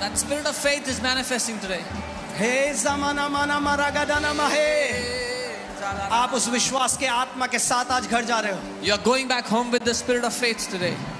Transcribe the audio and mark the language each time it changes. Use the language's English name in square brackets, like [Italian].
[English] That spirit of faith is manifesting today. हे ज़माना माना मरागदाना महे। [Hindi] आप उस विश्वास के आत्मा के साथ आज घर जा रहे हो। [English] You are going back home with the spirit of faith today.